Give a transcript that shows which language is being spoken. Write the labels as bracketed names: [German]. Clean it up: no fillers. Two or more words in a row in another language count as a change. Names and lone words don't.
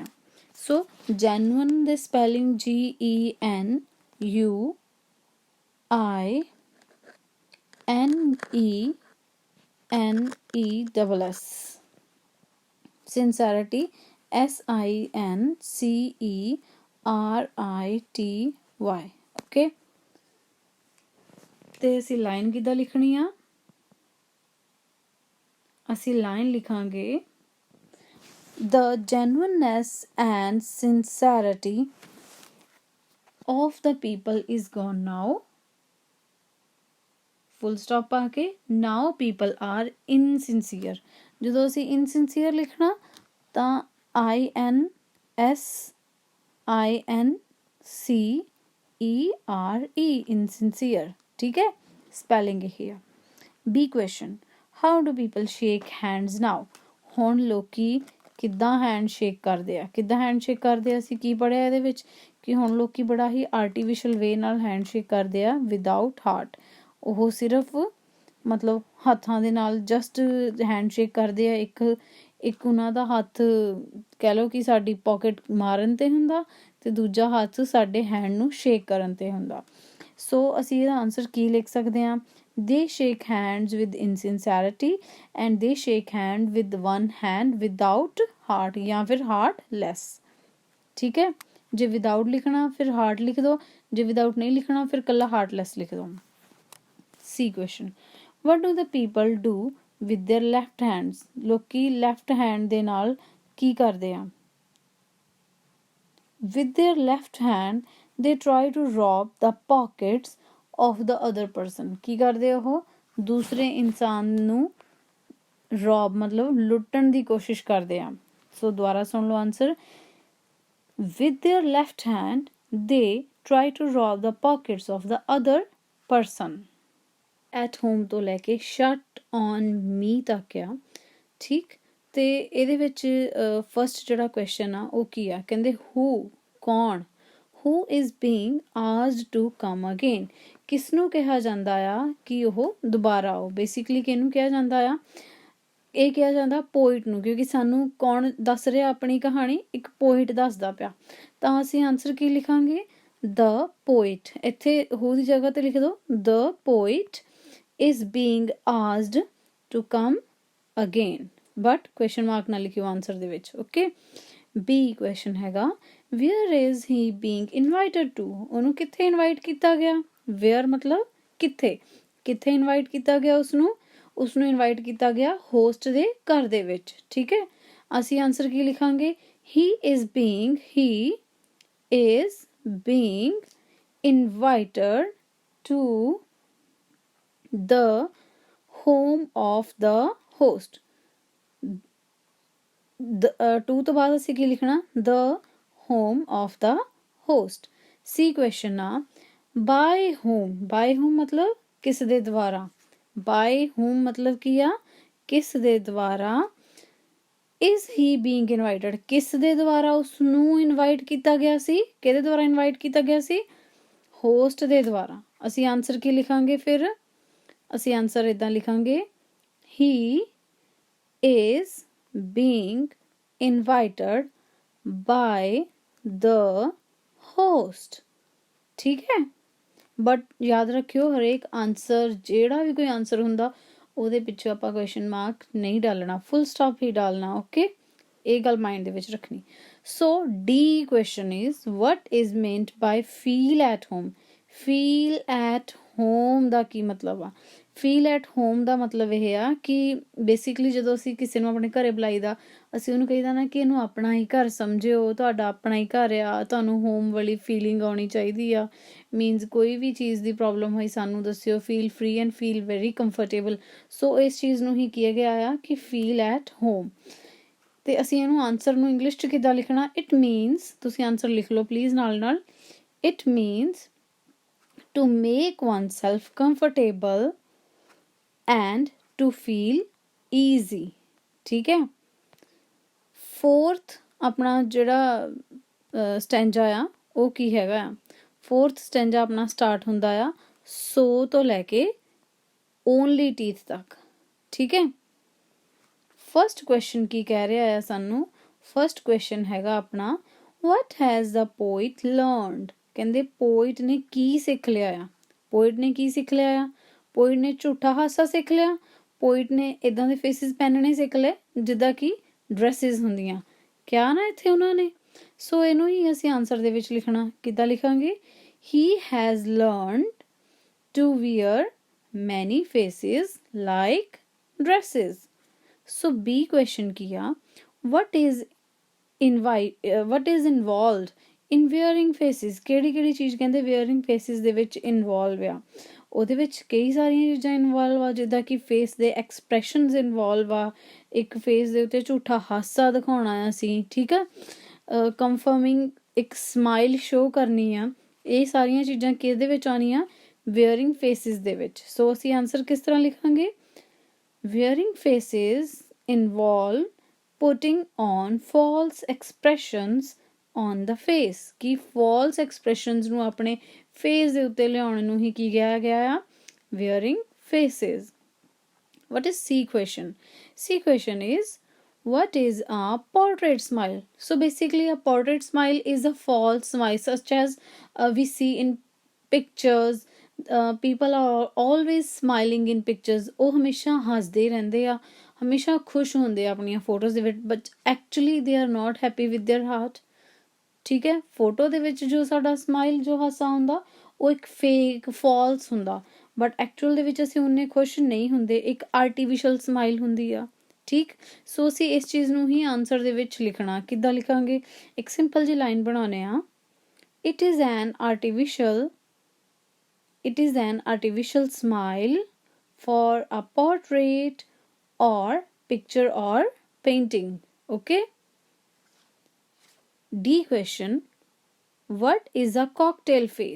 [Punjabi] ਸੋ ਜੈਨੂਅਨ ਦੇ ਸਪੈਲਿੰਗ [English] GENUINESS, sincerity SINCERITY। [Punjabi] ਓਕੇ, ਤੇ ਅਸੀਂ ਲਾਈਨ ਕਿੱਦਾਂ ਲਿਖਣੀ ਆ, ਅਸੀਂ ਲਾਈਨ ਲਿਖਾਂਗੇ [English] the genuineness and sincerity of the people is gone now, full stop [Punjabi] ਪਾ ਕੇ [English] now people are insincere। [Punjabi] ਜਦੋਂ ਅਸੀਂ insincere ਲਿਖਣਾ ਤਾਂ [English] INSINCERE, insincere, [Punjabi] ਠੀਕ ਹੈ, ਸਪੈਲਿੰਗ ਇਹੀ ਆ। [English] B question, how do people shake hands now? [Punjabi] ਹੁਣ ਲੋਕੀ ਕਿੱਦਾਂ [English] hand shake [Punjabi] ਕਰਦੇ ਆ, ਕਿੱਦਾਂ [English] hand shake [Punjabi] ਕਰਦੇ ਆ, ਅਸੀਂ ਕੀ ਪੜ੍ਹਿਆ ਇਹਦੇ ਵਿੱਚ ਕਿ ਹੁਣ ਲੋਕੀ ਬੜਾ ਹੀ [English] artificial way [Punjabi] ਨਾਲ [English] hand shake [Punjabi] ਕਰਦੇ ਆ [English] without heart. [Punjabi] ਉਹ ਸਿਰਫ ਮਤਲਬ ਹੱਥਾਂ ਦੇ ਨਾਲ [English] just hand shake [Punjabi] ਕਰਦੇ ਆ, ਇੱਕ ਉਹਨਾਂ ਦਾ ਹੱਥ ਕਹਿ ਲਓ ਕਿ ਸਾਡੀ ਪੋਕਟ ਮਾਰਨ 'ਤੇ ਹੁੰਦਾ ਅਤੇ ਦੂਜਾ ਹੱਥ ਸਾਡੇ ਹੈਂਡ ਨੂੰ ਸ਼ੇਕ ਕਰਨ 'ਤੇ ਹੁੰਦਾ। ਸੋ ਅਸੀਂ ਇਹਦਾ ਆਨਸਰ ਕੀ ਲਿਖ ਸਕਦੇ ਹਾਂ, [English] they shake hands with insincerity and they shake hand with one hand without heart, [Punjabi] ਜਾਂ ਫਿਰ heartless, ਠੀਕ ਹੈ। ਜੇ ਵਿਦਾਊਟ ਲਿਖਣਾ ਫਿਰ ਹਾਰਟ ਲਿਖ ਦਿਓ, ਜੇ ਵਿਦਾਊਟ ਨਹੀਂ ਲਿਖਣਾ ਫਿਰ ਇਕੱਲਾ ਹਾਰਟਲੈਸ ਲਿਖ ਦਿਓ। [English] C question, what do the people do with their left hands? [Punjabi] ਲੋਕੀ [English] left hand [Punjabi] ਦੇ ਨਾਲ ਕੀ ਕਰਦੇ ਆ, [English] with their left hand they try to rob the pockets of the other person। [Punjabi] ਕੀ ਕਰਦੇ ਉਹ, ਦੂਸਰੇ ਇਨਸਾਨ ਨੂੰ ਰੋਬ ਮਤਲਬ ਲੁੱਟਣ ਦੀ ਕੋਸ਼ਿਸ਼ ਕਰਦੇ ਆ। ਸੋ ਦੁਬਾਰਾ ਸੁਣ ਲਓ ਆਨਸਰ, [English] with their left hand they try to rob the pockets of the other person। at home [Punjabi] ਤੋਂ ਲੈ ਕੇ [English] shut on me [Punjabi] ਤੱਕ ਆ, ਠੀਕ। ਤੇ ਇਹਦੇ ਵਿੱਚ ਫਸਟ ਜਿਹੜਾ ਕੁਐਸਚਨ ਆ ਉਹ ਕੀ ਆ, ਕਹਿੰਦੇ who, ਕੌਣ, [English] who is being asked to come again, [Punjabi] ਕਿਸ ਨੂੰ ਕਿਹਾ ਜਾਂਦਾ ਆ ਕਿ ਉਹ ਦੁਬਾਰਾ ਆਓ। ਬੇਸਿਕਲੀ ਕਿਹਨੂੰ ਕਿਹਾ ਜਾਂਦਾ ਆ, ਇਹ ਕਿਹਾ ਜਾਂਦਾ ਪੋਇਟ ਨੂੰ, ਕਿਉਂਕਿ ਸਾਨੂੰ ਕੌਣ ਦੱਸ ਰਿਹਾ ਆਪਣੀ ਕਹਾਣੀ, ਇੱਕ ਪੋਇਟ ਦੱਸਦਾ ਪਿਆ। ਤਾਂ ਅਸੀਂ ਆਨਸਰ ਕੀ ਲਿਖਾਂਗੇ, [English] the poet। [Punjabi] ਇੱਥੇ who ਦੀ ਜਗ੍ਹਾ 'ਤੇ ਲਿਖ ਦਿਓ [English] the poet is being asked to come again, [Punjabi] ਬਟ [English] question mark [Punjabi] ਨਾਲ ਲਿਖਿਓ ਆਨਸਰ ਦੇ ਵਿੱਚ। [English] okay, B question ਹੈਗਾ where is he being invited to, [Punjabi] ਉਹਨੂੰ ਕਿੱਥੇ ਇਨਵਾਈਟ ਕੀਤਾ ਗਿਆ, where ਮਤਲਬ ਕਿੱਥੇ, ਕਿੱਥੇ ਇਨਵਾਈਟ ਕੀਤਾ ਗਿਆ ਉਸਨੂੰ ਇਨਵਾਈਟ ਕੀਤਾ ਗਿਆ ਹੋਸਟ ਦੇ ਘਰ ਦੇ ਵਿੱਚ, ਠੀਕ ਹੈ। ਅਸੀਂ ਆਨਸਰ ਕੀ ਲਿਖਾਂਗੇ, [English] he is being invited to the home of the host। [Punjabi] to ਤੋਂ ਬਾਅਦ ਅਸੀਂ ਕੀ ਲਿਖਣਾ, [English] the home of the host। C question [Punjabi] ਆ [English] by whom [Punjabi] ਮਤਲਬ ਕਿਸ ਦੇ ਦੁਆਰਾ, [English] by whom [Punjabi] ਮਤਲਬ ਕੀ ਆ, ਕਿਸ ਦੇ ਦੁਆਰਾ, [English] is he being invited [Punjabi] ਕਿਸ ਦੇ ਦੁਆਰਾ ਉਸਨੂੰ ਇਨਵਾਈਟ ਕੀਤਾ ਗਿਆ ਸੀ, ਕਿਹਦੇ ਦੁਆਰਾ ਇਨਵਾਈਟ ਕੀਤਾ ਗਿਆ ਸੀ, ਹੋਸਟ ਦੇ ਦੁਆਰਾ। ਅਸੀਂ ਆਨਸਰ ਕੀ ਲਿਖਾਂਗੇ ਫਿਰ, ਅਸੀਂ ਆਨਸਰ ਇੱਦਾਂ ਲਿਖਾਂਗੇ [English] he is being invited by the host, [Punjabi] ਠੀਕ ਹੈ। ਬਟ ਯਾਦ ਰੱਖਿਓ ਹਰੇਕ ਆਨਸਰ, ਜਿਹੜਾ ਵੀ ਕੋਈ ਆਨਸਰ ਹੁੰਦਾ ਉਹਦੇ ਪਿੱਛੋਂ ਆਪਾਂ [English] question mark [Punjabi] ਨਹੀਂ ਡਾਲਣਾ, [English] full stop [Punjabi] ਹੀ ਡਾਲਣਾ। ਓਕੇ, ਇਹ ਗੱਲ ਮਾਈਂਡ ਦੇ ਵਿੱਚ ਰੱਖਣੀ। [English] ਸੋ D question is what is meant by feel at home। feel at home [Punjabi] ਦਾ ਕੀ ਮਤਲਬ ਆ? [English] feel at home [Punjabi] ਦਾ ਮਤਲਬ ਇਹ ਆ ਕਿ ਬੇਸਿਕਲੀ ਜਦੋਂ ਅਸੀਂ ਕਿਸੇ ਨੂੰ ਆਪਣੇ ਘਰੇ ਬੁਲਾਈਦਾ, ਅਸੀਂ ਉਹਨੂੰ ਕਹੀਦਾ ਨਾ ਕਿ ਇਹਨੂੰ ਆਪਣਾ ਹੀ ਘਰ ਸਮਝਿਓ, ਤੁਹਾਡਾ ਆਪਣਾ ਹੀ ਘਰ ਆ, ਤੁਹਾਨੂੰ ਹੋਮ ਵਾਲੀ ਫੀਲਿੰਗ ਆਉਣੀ ਚਾਹੀਦੀ ਆ। ਮੀਨਸ ਕੋਈ ਵੀ ਚੀਜ਼ ਦੀ ਪ੍ਰੋਬਲਮ ਹੋਈ ਸਾਨੂੰ ਦੱਸਿਓ, [English] feel free and feel very comfortable. [Punjabi] ਸੋ ਇਸ ਚੀਜ਼ ਨੂੰ ਹੀ ਕਿਹਾ ਗਿਆ ਆ ਕਿ [English] feel at home. [Punjabi] ਤੇ ਅਸੀਂ ਇਹਨੂੰ ਆਨਸਰ ਨੂੰ ਇੰਗਲਿਸ਼ 'ਚ ਕਿੱਦਾਂ ਲਿਖਣਾ? [English] it means, [Punjabi] ਤੁਸੀਂ ਆਨਸਰ ਲਿਖ ਲਓ ਪਲੀਜ਼ ਨਾਲ ਨਾਲ। [English] it means to make oneself comfortable and to feel easy। [Punjabi] ਠੀਕ ਹੈ। ਫੋਰਥ ਆਪਣਾ ਜਿਹੜਾ ਸਟੈਂਜਾ ਆ ਉਹ ਕੀ ਹੈਗਾ ਆ? ਫੋਰਥ ਸਟੈਂਜਾ ਆਪਣਾ ਸਟਾਰਟ ਹੁੰਦਾ ਆ ਸੋ ਤੋਂ ਲੈ ਕੇ [English] only teeth [Punjabi] ਤੱਕ। ਠੀਕ ਹੈ। [English] first question [Punjabi] ਕੀ ਕਹਿ ਰਿਹਾ ਆ ਸਾਨੂੰ? [English] first question [Punjabi] ਹੈਗਾ ਆਪਣਾ [English] what has the poet learned। [Punjabi] ਕਹਿੰਦੇ ਪੋਇਟ ਨੇ ਕੀ ਸਿੱਖ ਲਿਆ ਆ? ਪੋਇਟ ਨੇ ਕੀ ਸਿੱਖ ਲਿਆ ਆ? ਪੋਇਟ ਨੇ ਝੂਠਾ ਹਾਸਾ ਸਿੱਖ ਲਿਆ, ਪੋਇਟ ਨੇ ਇਦਾਂ ਦੇ ਫੇਸਿਸ ਪਹਿਨਣੇ ਸਿੱਖ ਲਏ ਜਿੱਦਾਂ ਕਿ ਡਰੈਸਿਸ ਹੁੰਦੀਆਂ, ਕਿਹਾ ਨਾ ਇੱਥੇ ਉਹਨਾਂ ਨੇ। ਸੋ ਇਹਨੂੰ ਹੀ ਅਸੀਂ ਆਨਸਰ ਦੇ ਵਿੱਚ ਲਿਖਣਾ। ਕਿੱਦਾਂ ਲਿਖਾਂਗੇ? [English] he has learned to wear many faces like dresses। [Punjabi] ਸੋ B ਕੁਐਸਚਨ ਕੀ ਆ? [English] what is involved in wearing faces। [Punjabi] ਕਿਹੜੀ ਚੀਜ਼ ਕਹਿੰਦੇ [English] wearing faces [Punjabi] ਦੇ ਵਿੱਚ ਇਨਵੋਲਵ ਆ? ਉਹਦੇ ਵਿੱਚ ਕਈ ਸਾਰੀਆਂ ਚੀਜ਼ਾਂ ਇਨਵੋਲਵ ਆ, ਜਿੱਦਾਂ ਕਿ ਫੇਸ ਦੇ ਐਕਸਪ੍ਰੈਸ਼ਨਸ ਇਨਵੋਲਵ ਆ, ਇੱਕ ਫੇਸ ਦੇ ਉੱਤੇ ਝੂਠਾ ਹਾਸਾ ਦਿਖਾਉਣਾ ਆ ਅਸੀਂ, ਠੀਕ ਆ, ਕੰਫਰਮਿੰਗ ਇੱਕ [English] smile show [Punjabi] ਕਰਨੀ ਆ। ਇਹ ਸਾਰੀਆਂ ਚੀਜ਼ਾਂ ਕਿਹਦੇ ਵਿੱਚ ਆਉਣੀਆਂ? [English] wearing faces [Punjabi] ਦੇ ਵਿੱਚ। ਸੋ ਅਸੀਂ ਆਨਸਰ ਕਿਸ ਤਰ੍ਹਾਂ ਲਿਖਾਂਗੇ? [English] wearing faces involve putting on false expressions on the face। [Punjabi] ਕਿ [English] false expressions [Punjabi] ਨੂੰ ਆਪਣੇ face ਦੇ ਉੱਤੇ ਲਿਆਉਣ ਨੂੰ ਹੀ ਕੀ ਕਿਹਾ ਗਿਆ ਆ? [English] wearing faces। what is C question? C question is what is a portrait smile। so basically a portrait smile is a false smile such as we see in pictures। people are always smiling in pictures। [Punjabi] ਉਹ ਹਮੇਸ਼ਾ ਹੱਸਦੇ ਰਹਿੰਦੇ ਆ, ਹਮੇਸ਼ਾ ਖੁਸ਼ ਹੁੰਦੇ ਆ ਆਪਣੀਆਂ ਫੋਟੋਜ਼ ਦੇ ਵਿੱਚ, [English] but actually they are not happy with their heart. [Punjabi] ਠੀਕ ਹੈ। ਫੋਟੋ ਦੇ ਵਿੱਚ ਜੋ ਸਾਡਾ ਸਮਾਈਲ, ਜੋ ਹਾਸਾ ਹੁੰਦਾ, ਉਹ ਇੱਕ [English] fake false [Punjabi] ਹੁੰਦਾ, [English] but actual [Punjabi] ਦੇ ਵਿੱਚ ਅਸੀਂ ਉਨੇ ਖੁਸ਼ ਨਹੀਂ ਹੁੰਦੇ, ਇੱਕ [English] artificial smile [Punjabi] ਹੁੰਦੀ ਆ। ਠੀਕ। ਸੋ ਅਸੀਂ ਇਸ ਚੀਜ਼ ਨੂੰ ਹੀ ਆਨਸਰ ਦੇ ਵਿੱਚ ਲਿਖਣਾ। ਕਿੱਦਾਂ ਲਿਖਾਂਗੇ? ਇੱਕ ਸਿੰਪਲ ਜਿਹੀ ਲਾਈਨ ਬਣਾਉਂਦੇ ਆ। [English] it is an artificial smile for a portrait or picture or painting। okay। D question what is a cocktail face।